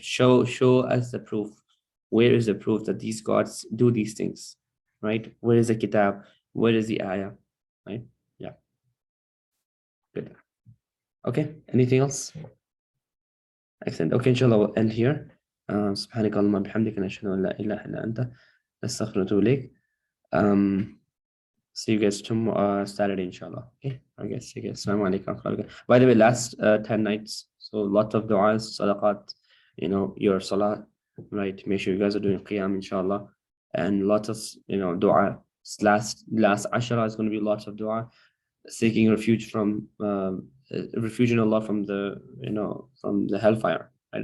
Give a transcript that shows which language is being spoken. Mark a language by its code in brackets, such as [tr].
[en] Show us the proof. Where is the proof that these gods do these things, right? Where is the kitab? Where is the ayah, right? Yeah. Good. Okay. Anything else? Excellent. Okay, inshallah, we'll end here. [ar] سبحانك اللهم وبحمدك نشهد أن لا إله إلا أنت نستغفرك ونتوب إليك. [en] See you guys tomorrow, Saturday, inshallah. Okay, I guess. Assalamu alaikum. By the way, last 10 nights, so lots of du'as, sadaqat, your salah, right? Make sure you guys are doing qiyam, inshallah. And lots of, du'a. Last ashara is going to be lots of du'a, seeking refuge from, refuge in Allah from the, from the hellfire, right?